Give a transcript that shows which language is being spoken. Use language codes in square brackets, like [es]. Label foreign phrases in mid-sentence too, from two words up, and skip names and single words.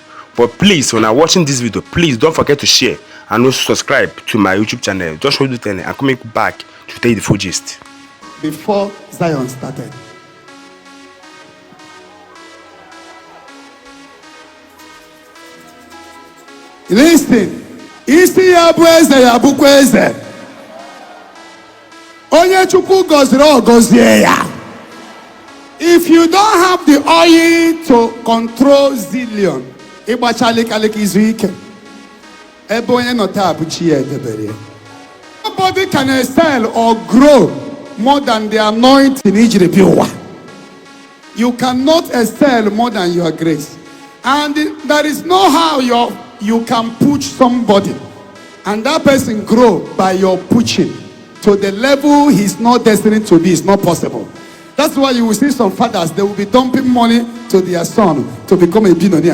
[en] But please, when I'm watching this video, please don't forget to share and also subscribe to my YouTube channel. Just hold it and I'm coming back to tell you the full gist. Before Zion started. Listen. [ig] Isi ya bụ eze ya bụkwa eze. Onye Chukwu gọziri ọ gọzie ya. [en] If you don't have the oil to control zillion, [ig] ịgbachalịkalịka izu ike. Ebe onye nọ taa bụ chi ya edebere ya. [en] Nobody can excel or grow more than the anointing [ig] ijiri bi ụwa. [en] You cannot excel more than your grace. And there is no how you can push somebody and that person grow by your pushing to the level he's not destined to be. It's not possible. That's why you will see some fathers, they will be dumping money to their son to become a billionaire.